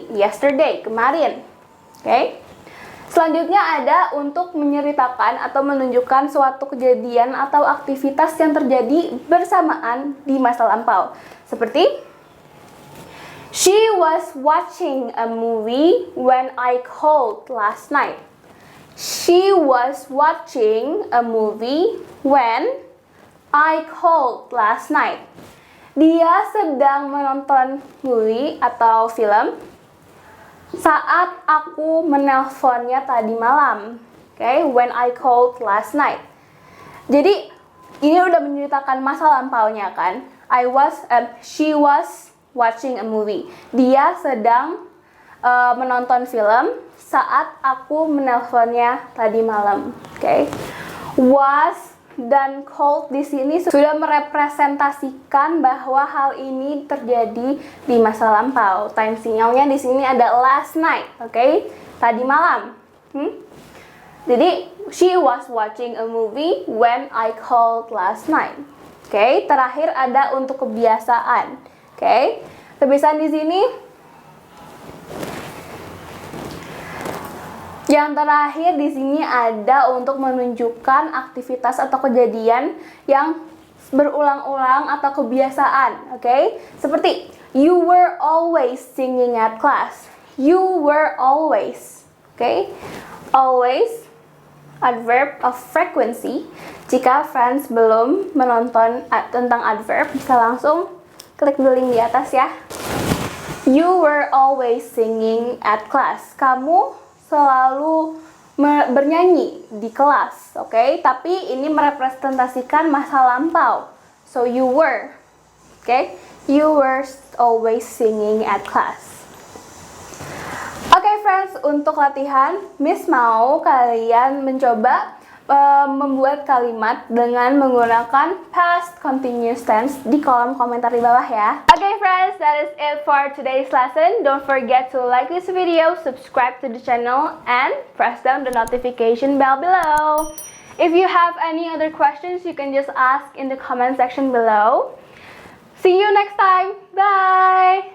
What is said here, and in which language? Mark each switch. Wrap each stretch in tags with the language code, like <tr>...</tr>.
<id>Yesterday, kemarin. Oke. Selanjutnya ada untuk menceritakan atau menunjukkan suatu kejadian atau aktivitas yang terjadi bersamaan di masa lampau.</id> <en>Seperti She was watching a movie when I called last night. She was watching a movie when I called last night.</en> <id>Dia sedang menonton movie atau film saat aku menelponnya tadi malam.</id> <en>Okay, when I called last night.</en> <id>Jadi ini udah menceritakan masa lampaunya kan.</id> <en>She was watching a movie.</en> <id>Dia sedang menonton film saat aku menelponnya tadi malam. Oke. Was dan called di sini sudah merepresentasikan bahwa hal ini terjadi di masa lampau. Time sinyalnya di sini ada last night, oke? Tadi malam.</id> <en>Jadi she was watching a movie when I called last night.</en> <id>Oke, terakhir ada untuk kebiasaan. Oke. Kebiasaan di sini yang terakhir di sini ada untuk menunjukkan aktivitas atau kejadian yang berulang-ulang atau kebiasaan, oke?</id> <en>Seperti you were always singing at class. You were always, oke? Always adverb of frequency.</en> <id>Jika friends belum menonton tentang adverb, bisa langsung klik the link di atas ya.</id> <en>You were always singing at class.</en> <id>Kamu selalu bernyanyi di kelas, oke? Tapi ini merepresentasikan masa lampau.</id> <en>So you were,</en> <id>oke?</id> <en>You were always singing at class.</en> <id>Oke, friends, untuk latihan, Miss mau kalian mencoba membuat kalimat dengan menggunakan past continuous tense di kolom komentar di bawah ya.</id> <en>Okay friends, that is it for today's lesson. Don't forget to like this video, subscribe to the channel, and press down the notification bell below. If you have any other questions, you can just ask in the comment section below. See you next time. Bye!</en>